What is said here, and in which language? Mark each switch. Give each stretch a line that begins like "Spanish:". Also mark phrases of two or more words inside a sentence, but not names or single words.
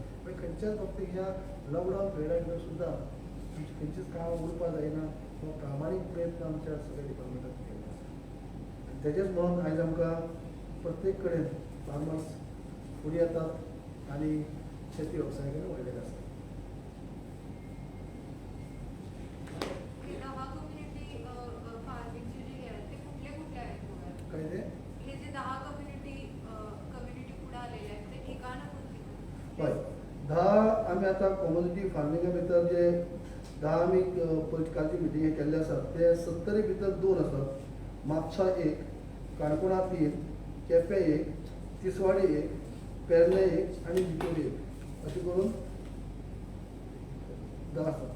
Konkani: म्हणजे खंयच्याच फक्त ह्या लॉकडावन पिरियडा भितर सुद्दां खंयचेच काम उरपा जायना हो प्रामाणीक प्रयत्न आमच्या सगळ्या डिपार्टमेंटान केल्लो आसा. आनी तेजेच म्हणून आयज आमकां प्रत्येक कडेन फार्मर्स फुडें येतात आनी शेती वेवसाय कडेन वळिल्ले आसा.
Marathi: हे 10
English: community farmingche
Marathi: जे आहेत ते कुठले कुठले आहेत गोव्यात? काय ते हे
Konkani: हय 10 आमी आतां
English: community farminga
Konkani: भितर जे 10 आमी कालची मिटींग केल्ले आसात ते 70 भितर 2 आसात. म्हापसा 1, काणकोणा 3, केपें 1, तिसवाडी 1, पेरणे 1 आनी बिचोली 1 अशें करून 10 आसात.